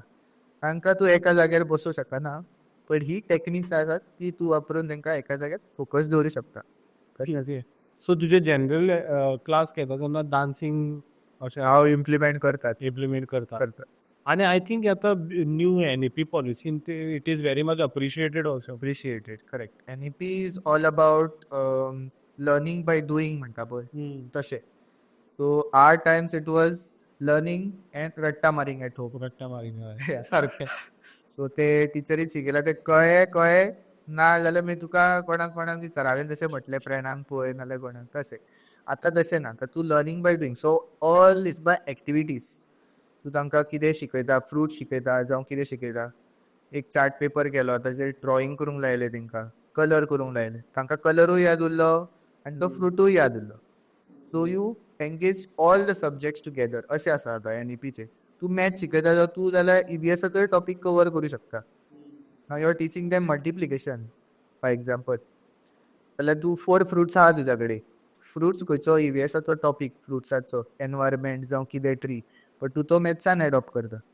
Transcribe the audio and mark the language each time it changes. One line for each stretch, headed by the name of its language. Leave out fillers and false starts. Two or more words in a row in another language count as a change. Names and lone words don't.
Konkani: तांकां तूं एका जाग्यार बसोवं शकना, पण ही टॅक्निक्स आसात ती तूं वापरून तेंकां एका जाग्यार फोकस दवरूं शकता. सो तुजे
English: general class
Konkani: घेता तेन्ना डान्सिंग अशें हांव इम्प्लिमेंट करतात इम्प्लिमेंट करता. करतात
English: आणि I think आतां new NAP पॉलिसीन ते it is very much appreciated also. appreciated, correct. NEP is all about learning by doing
Konkani: म्हणटा पळय तशें.
English: सो our times it was learning and रट्टा मारिंग at home.
Konkani: रट्टा मारीन सारकें. सो ते टिचरीन शिकयला ते कळ्ळें ना जाल्यार मागीर तुका कोणाक विचार, हांवें जशें म्हटलें फ्रेंडांक पळय नाल्यार कोणाक तशें. आतां तशें ना, आतां तूं
English: learning by doing. so all is by activities.
Konkani: तूं तांकां कितें शिकयता, फ्रूट शिकयता जावं कितें शिकयता. एक
English: chart paper
Konkani: केलो, ताचेर ड्रॉइंग करूंक लायलें तेंकां, कलर करूंक लायले, तांकां कलरूय याद उरलो आनी तो फ्रुटूय याद उरलो.
English: so you engage all the subjects together.
Konkani: अशें आसा आतां NEPचें. तूं मॅथ्स शिकयता जाल्यार तूं जाल्यार EVSाचोय टॉपीक कवर करूं शकता.
English: now you are teaching them multiplication for example,
Konkani: जाल्यार तूं 4 फ्रुट्स आहा तुज्या कडेन. फ्रुट्स खंयचो EVSाचो टॉपीक, फ्रुट्साचो एनवायरमेंट जावं कितें ट्री, बट तूं तो मॅथ्सान एडॉप्ट करता.